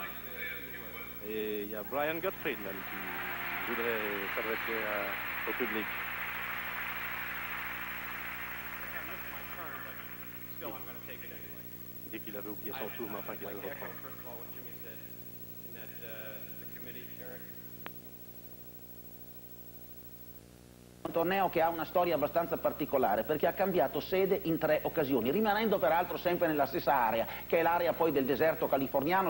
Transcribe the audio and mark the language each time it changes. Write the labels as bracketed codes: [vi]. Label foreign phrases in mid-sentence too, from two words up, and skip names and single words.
[fr] Et il y a Brian Gottfried même qui voudrait s'adresser au public. Il dit qu'il avait oublié son tour, mais enfin qu'il allait le reprendre. [it] Un torneo che ha una storia abbastanza particolare perché ha cambiato sede in 3 occasioni, rimanendo peraltro sempre nella stessa area, che è l'area poi del deserto californiano.